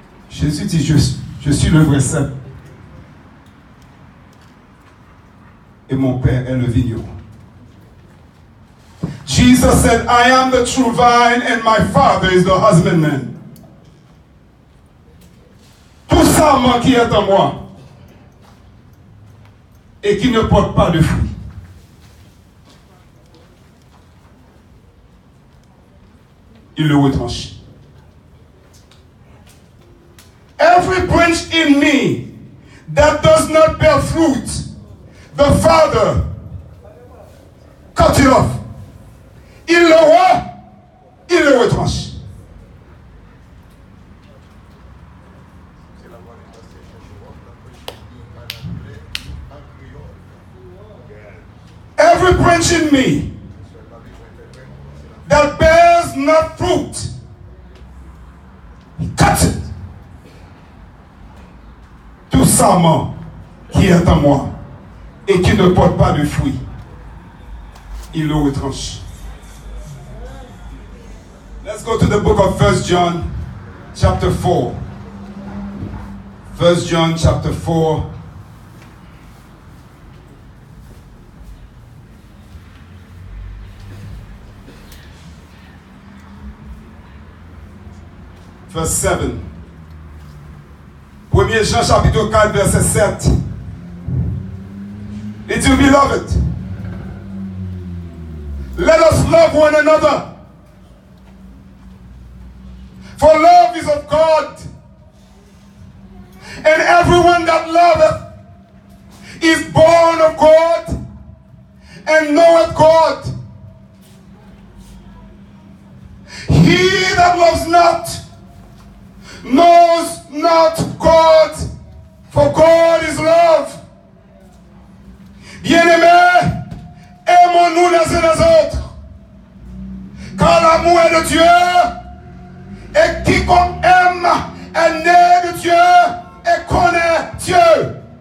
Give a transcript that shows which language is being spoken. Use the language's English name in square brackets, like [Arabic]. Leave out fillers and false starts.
[French] Jésus dit, je suis le vrai cep. Et mon Père est le vigneron. [English] Jesus said, I am the true vine and my Father is the husbandman. [French] Tout sarment qui est en moi et qui ne porte pas de fruits, il le retranche. [English] Every branch in me that does not bear fruit, the Father cut it off. [French] Il le voit, il le retranche. [English] Every branch in me that bears not fruit, he cuts it. [French] Tout sarment qui est en moi et qui ne porte pas de fruits, il le retranche. [English] Let's go to the book of 1 John chapter 4. 1 John chapter 4. Verse 7. [French] 1 Jean chapitre 4 verset 7. [English] Little beloved, let us love one another. For love is of God, and everyone that loveth is born of God and knoweth God. He that loves not knows not God, for God is love. [French] Bien-aimés, aimons-nous les uns les autres, car l'amour est de Dieu. Et quiconque aime est né de Dieu et connaît Dieu.